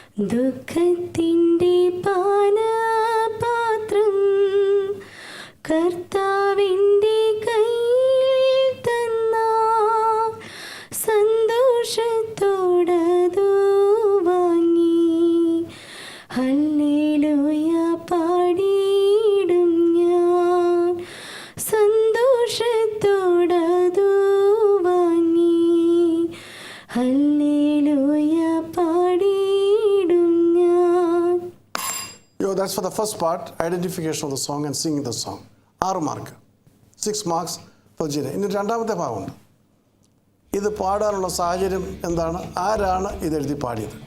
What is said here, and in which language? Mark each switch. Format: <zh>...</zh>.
<ml>ദുഃഖത്തിൻ്റെ പാനപാത്രം കർത്താവിൻ്റെ കയ്യിൽ തന്നാൽ സന്തോഷത്തോടതു വാങ്ങി ഹല്ലേലൂയ പാടിയിടും ഞാൻ. സന്തോഷത്തോടതു വാങ്ങി ഹല്ലേലൂയ പാടിയിടും ഞാൻ.</ml> <en>That's for the first part, identification of the song and singing the song.</en> <ml>6 mark,</ml> <en>6 marks for Gina.</en> <ml>ഇനി രണ്ടാമത്തെ ഭാഗമുണ്ട്. ഇത് പാടാനുള്ള സാഹചര്യം എന്താണ്, ആരാണ് ഇത് എഴുതി പാടിയത്?</ml>